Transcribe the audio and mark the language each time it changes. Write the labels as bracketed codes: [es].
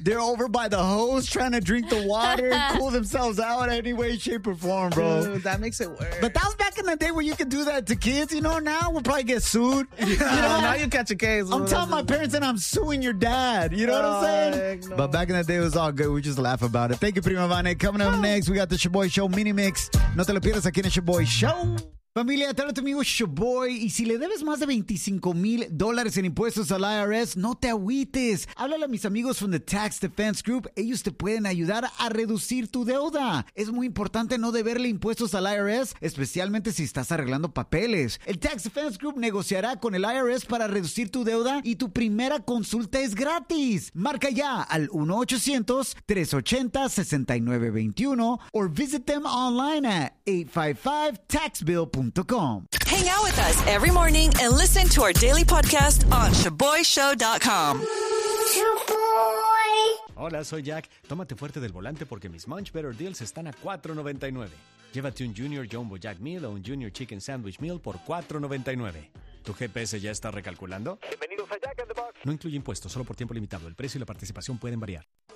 [en] They're over by the hose trying to drink the water and cool themselves out any way, shape, or form, bro. Dude, that makes it worse. But that was back in the day where you could do that to kids, you know? Now we'll probably get sued. You know? Now you catch a case. I'm telling my parents and I'm suing your dad. You know what I'm saying? No. But back in the day, it was all good. We just laugh about it. Thank you, Prima Vane. Coming up next, we got the Shaboy Show Mini Mix. [es] No te lo pierdas aquí en el Shaboy Show. Familia, te hablo tu amigo Shaboy. Y si le debes más de $25,000 en impuestos al IRS, no te agüites. Háblale a mis amigos [en] from the [es] Tax Defense Group. Ellos te pueden ayudar a reducir tu deuda. Es muy importante no deberle impuestos al IRS, especialmente si estás arreglando papeles. El Tax Defense Group negociará con el IRS para reducir tu deuda y tu primera consulta es gratis. Marca ya al 1-800-380-6921 o [en] visit them online at 855-TAX-BILL. Hang out with us every morning and listen to our daily podcast on ShaboyShow.com. Shaboy. [es] Hola, soy Jack. Tómate fuerte del volante porque mis Much Better Deals están a $4.99. Llévate un Junior Jumbo Jack Meal o un Junior Chicken Sandwich Meal por $4.99. ¿Tu GPS ya está recalculando? Bienvenidos a Jack in the Box. No incluye impuestos, solo por tiempo limitado. El precio y la participación pueden variar.